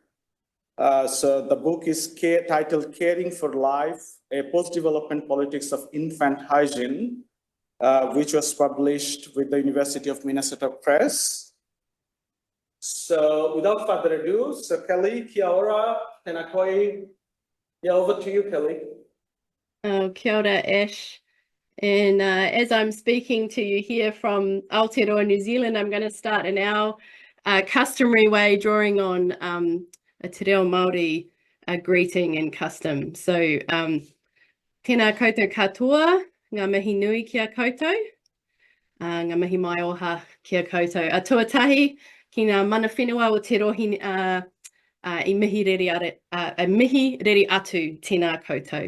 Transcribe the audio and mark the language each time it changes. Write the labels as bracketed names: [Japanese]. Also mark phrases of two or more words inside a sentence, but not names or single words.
[English] So the book is titled Caring for Life, a Post-Development Politics of Infant Hygiene, which was published with the University of Minnesota Press. So without further ado, so Kelly, [Māori] kia ora, tēnā koe. [English] Yeah, over to you, Kelly. [Māori] Kia ora, Ash. [English] And as I'm speaking to you here from Aotearoa, New Zealand, I'm going to start in our customary way, drawing on a [Māori] te reo Māori [English] greeting and custom. So, [Māori] tēnā koutou katoa, ngā mihi nui kia koutou, ngā mihi mai oha kia koutou. A tuatahi ki ngā mana whenua o te rohi I mihi reri atu tēnā koutou.